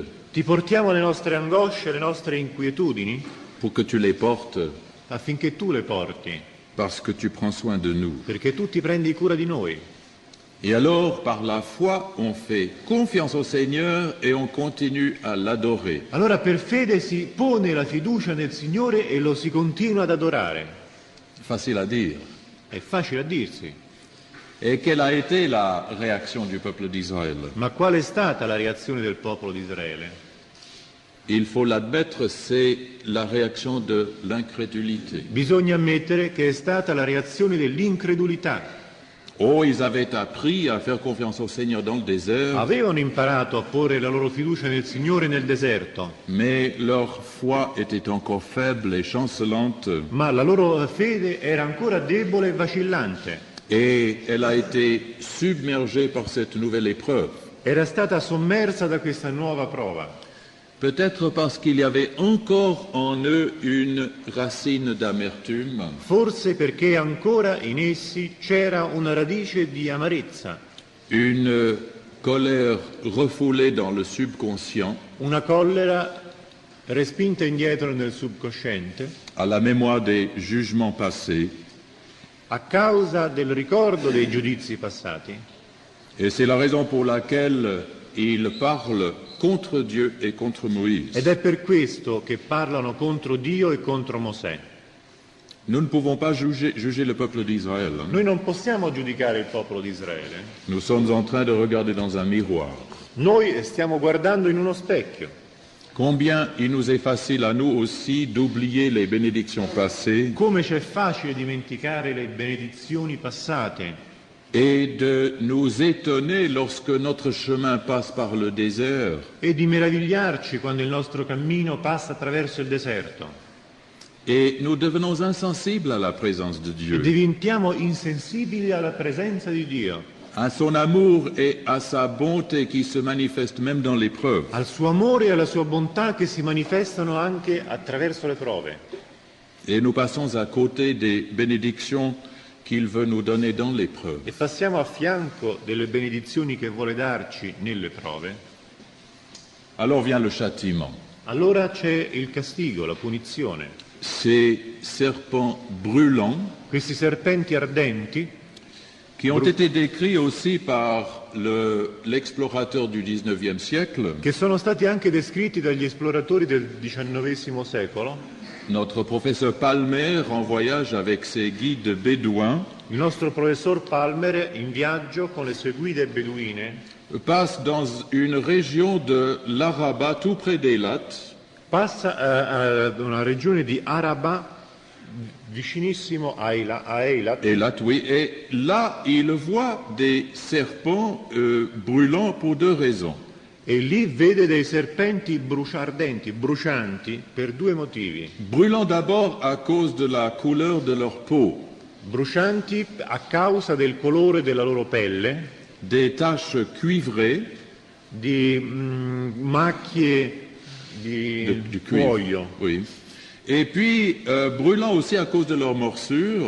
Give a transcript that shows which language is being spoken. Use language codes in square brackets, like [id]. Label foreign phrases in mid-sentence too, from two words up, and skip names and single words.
[it] Ti portiamo le nostre angosce, le nostre inquietudini, [fr] pour que tu les portes, [it] affinché tu le porti, [fr] parce que tu prends soin de nous. [it] perché tu ti prendi cura di noi. [fr] Et alors, par la foi, on fait confiance au Seigneur et on continue à l'adorer. [it] Allora per fede si pone la fiducia nel Signore e lo si continua ad adorare. [fr] Facile à dire. [it] È facile a dirsi, [fr] Et quelle a été la réaction du peuple d'Israël? [it] ma qual è stata la reazione del popolo di Israele? [fr] Il faut l'admettre, c'est la réaction de l'incrédulité. [it] Bisogna ammettere che è stata la reazione dell'incredulità. [fr] Oh, ils avaient appris à faire confiance au Seigneur dans le désert, [it] Avevano imparato a porre la loro fiducia nel Signore nel deserto, [fr] mais leur foi était encore faible et chancelante, [it] ma la loro fede era ancora debole e vacillante. [fr] et elle a été submergée par cette nouvelle épreuve. [it] Era stata sommersa da questa nuova prova. [fr] Peut-être parce qu'il y avait encore en eux une racine d'amertume, [it] Forse perché ancora in essi c'era una radice di amarezza, [fr] une colère refoulée dans le subconscient, [it] una collera respinta indietro nel subconsciente [fr] à la mémoire des jugements passés, [it] a causa del ricordo dei giudizi passati. [fr] et c'est la raison pour laquelle il parle contre Dieu et contre Moïse. [it] Ed è per questo che parlano contro Dio e contro Mosè. [fr] Nous ne pouvons pas juger le peuple d'Israël. [it] Noi non possiamo giudicare il popolo di Israele. [fr] Nous sommes en train de regarder dans un miroir. [it] Noi stiamo guardando in uno specchio. [fr] Combien il nous est facile à nous aussi d'oublier les bénédictions passées [it] Come c'è facile dimenticare le benedizioni passate [fr] et de nous étonner lorsque notre chemin passe par le désert [it] e di meravigliarci quando il nostro cammino passa attraverso il deserto. [fr] et nous devenons insensibles à la présence de [it] E [fr] Dieu, [it] diventiamo insensibili alla presenza di Dio, [fr] à son amour et à sa bonté qui se manifestent même dans l'épreuve. [it] al suo amore e alla sua bontà che si manifestano anche attraverso le prove. [fr] Et nous passons à côté des bénédictions qu'il veut nous donner dans l'épreuve. [it] E passiamo a fianco delle benedizioni che vuole darci nelle prove. [fr] Alors vient le châtiment. [it] Allora c'è il castigo, la punizione. [fr] Ces serpents brûlants [it] Questi serpenti ardenti, [fr] qui ont été décrits aussi par l'explorateur du XIXe siècle, [it] che sono stati anche descritti dagli esploratori del XIX secolo. [fr] notre professeur Palmer en voyage avec ses guides bédouins [it] Il nostro professor Palmer, in viaggio con le sue guide beduine, [fr] passe dans une région de l'Araba tout près d'Eilat [it] passa ad una regione di Araba vicinissimo a Eilat, [fr] Eilat, oui, et là il voit des serpents brûlants pour deux raisons. [it] e lì vede dei serpenti ardenti, brucianti, per due motivi. [fr] Brûlants d'abord à cause de la couleur de leur peau, [it] Brucianti a causa del colore della loro pelle, [fr] des taches cuivrées [it] di macchie di [fr] du cuivre. [it] cuoio, [fr] Oui. Et puis brûlants aussi à cause de leur morsure,